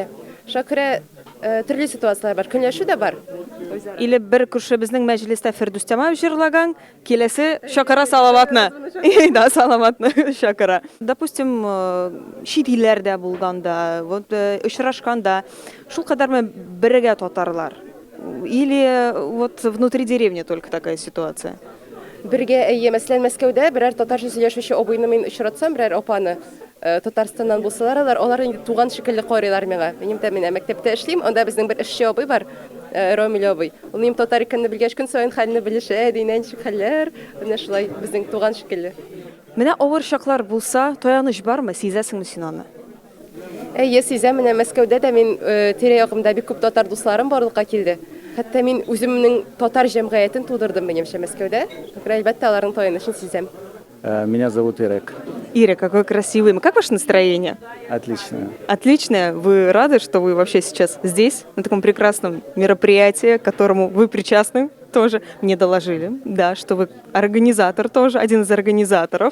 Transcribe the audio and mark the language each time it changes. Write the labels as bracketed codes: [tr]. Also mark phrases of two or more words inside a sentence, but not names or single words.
[tt] Шакыра төрле ситуациялар бар, көнләшү дә бар. Или бер күршебезнең мәҗлестә Фирдүс Тямаев җырлаган, киләсе Шакыра салаватны. Да, салаватны Шакыра. Допустим, чит илләрдә булганда, вот очрашканда, шул кадәрме бергә татарлар? [ru] Или вот внутри деревни только такая ситуация? [tt] Бергә әйе, мәсәлән, Мәскәүдә берәр татарча сөйләшүче абыйны мин очратсам, берәр апаны Татарстаннан булсалар, алар инде туган шикелле карыйлар миңа. Минем дә менә мәктәптә эшлим, анда безнең бер эшче абый бар, Ромил абый. Ул минем татар икәнне белгәч, көн саен хәлне белешә, динән шикелләр, менә шулай безнең туган шикелле. Менә авыр чаклар булса, таяныч бармы, сизәсеңме син аны? Әйе, сизәм, менә Мәскәүдә дә мин тирә-ягымда бик күп татар дусларым барлыкка килде. Хәтта мин үземнең татар җәмгыятен тудырдым минемчә Мәскәүдә. Әлбәттә аларның таянычын сизәм. [ru] Меня зовут Ирек. Ира, какой красивый. Как ваше настроение? Отлично. Отлично. Вы рады, что вы вообще сейчас здесь, на таком прекрасном мероприятии, к которому вы причастны тоже? Мне доложили, да, что вы организатор тоже, один из организаторов.